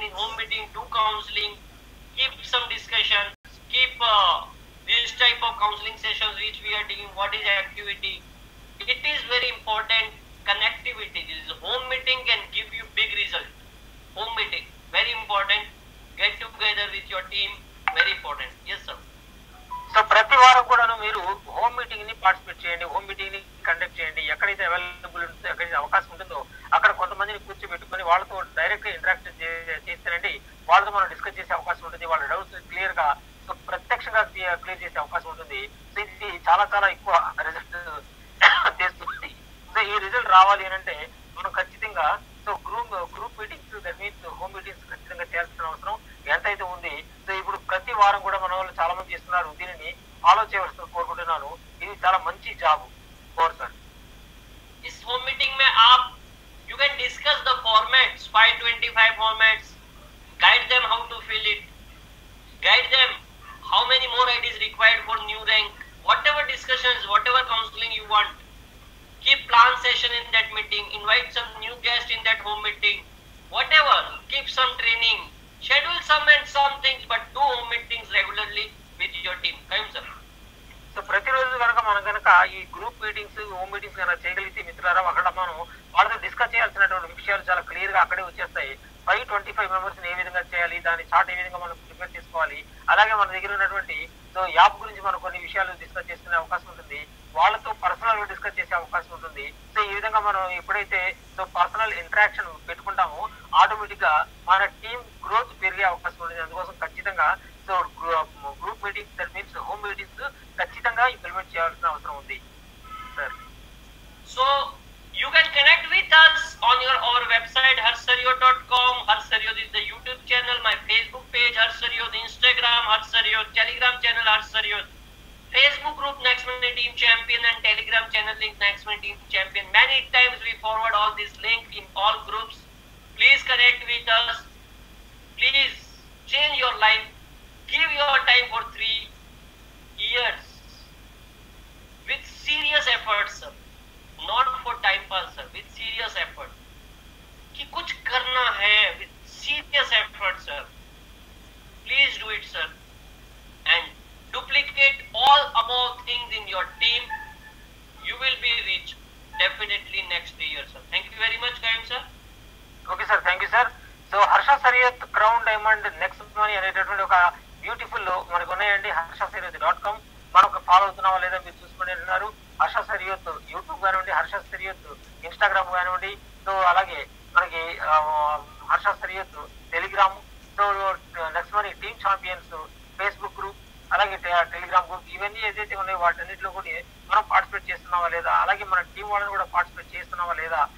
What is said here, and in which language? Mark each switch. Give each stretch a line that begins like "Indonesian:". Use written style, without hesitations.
English: In home meeting, do counseling, keep some discussions, keep this type of counseling sessions which we are doing. What is activity? It is very important. Connectivity. This home meeting can give you big result. Home meeting, very important. Get together with your team, very important. Yes, sir.
Telugu: So ప్రతి వారం కూడాను మీరు home meeting ని participate చేయండి, home meeting ని conduct చేయండి. ఎక్కడైతే available ఉంటుందో, ఎక్కడైతే అవకాశం ఉంటుందో అక్కడ కొంతమందిని కూర్చోబెట్టుకుని వాళ్ళతో డైరెక్ట్ గా ఇంటరాక్ట్ చేస్తేనండి వాళ్ళతో మనం డిస్కస్ చేసే అవకాశం ఉంటుంది. వాళ్ళ డౌట్స్ క్లియర్ గా సో ప్రత్యక్షంగా క్లియర్ చేసే అవకాశం ఉంటుంది. సో ఇది చాలా ఎక్కువ రిజల్ట్ చేస్తుంది. సో ఈ రిజల్ట్ రావాలి అని అంటే మనం ఖచ్చితంగా so group meetings, that means home meetings ఖచ్చితంగా చేయాల్సిన అవసరం ఎంతైతే ఉంది. సో ఇప్పుడు ప్రతి వారం కూడా మన వాళ్ళు చాలా మంది చేస్తున్నారు. దీనిని ఫాలో చేయవలసిన కోరుకుంటున్నాను. ఇది చాలా మంచి జాబ్.
Hindi: और सर इस होम मीटिंग में आप
English: you can discuss the formats
Hindi: 525
English: 25 formats, guide them how to fill it, guide them how many more IDs required for new rank, whatever discussions, whatever counseling you want. Keep plan session in that meeting, invite some new guest in that home meeting, whatever, keep some training, schedule some things, but do home meetings regularly with your team. Kaiyum sir.
Telugu: So ప్రతిరోజు కనుక మనం కనుక ఈ group meetings home meetings కనుక చేయగలిగితే మిత్రులారా అక్కడ మనం వాళ్ళతో డిస్కస్ చేయాల్సినటువంటి విషయాలు చాలా క్లియర్ గా అక్కడే వచ్చేస్తాయి. 525 మెంబర్స్ ఏ విధంగా చేయాలి, దాని చార్ట్ ఏ విధంగా మనం ప్రిపేర్ చేసుకోవాలి, అలాగే మన దగ్గర ఉన్నటువంటి సో యాప్ గురించి మనం కొన్ని విషయాలు డిస్కస్ చేసుకునే అవకాశం ఉంటుంది, వాళ్ళతో పర్సనల్ గా డిస్కస్ చేసే అవకాశం ఉంటుంది. సో ఈ విధంగా మనం ఎప్పుడైతే సో పర్సనల్ ఇంటరాక్షన్ పెట్టుకుంటామో ఆటోమేటిక్ గా మన టీమ్ గ్రోత్ పెరిగే అవకాశం ఉంటుంది. అందుకోసం ఖచ్చితంగా so group meetings that means home meetings ఖచ్చితంగా ఇంప్లిమెంట్ చేయాల్సిన అవసరం ఉంది sir.
English: So you can connect with us on our website harsaryod.com. Harsaryod is the YouTube channel, my Facebook page Harsaryod, Instagram Harsaryod, Telegram channel Harsaryod, Facebook group Next Money Team Champion, and Telegram channel link Next Money Team Champion. Many times we forward all this link in all groups. Please connect with us. Please change your life. Give your time for 3 years with serious efforts, sir. Not for time pass, sir. With serious effort.
Hindi: कि कुछ करना है
English: with serious effort, sir. Please do it, sir. And duplicate all above things in your team. You will be rich definitely next 3 years, sir. Thank you very much, Kaiyum sir. Okay sir, thank you sir.
Telugu: So Harsha సరియత్ crown diamond next money అనేటటువంటి ఒక beautiful మనకు ఉన్నాయండి. harshasariyot.com మనకు follow అవుతున్నావా లేదా మీరు చూసుకుని ఉన్నారు. Harsha సరియత్ YouTube కానివ్వండి, హర్ష సరియత్ ఇన్స్టాగ్రామ్ కానివ్వండి, సో అలాగే మనకి Harsha సరియత్ Telegram, so next money team champions Facebook group, అలాగే టెలిగ్రామ్ గ్రూప్, ఇవన్నీ ఏదైతే ఉన్నాయో వాటన్నిటిలో కూడా మనం పార్టిసిపేట్ చేస్తున్నావా లేదా, అలాగే మన టీం వాళ్ళని కూడా పార్టిసిపేట్ చేస్తున్నావా లేదా.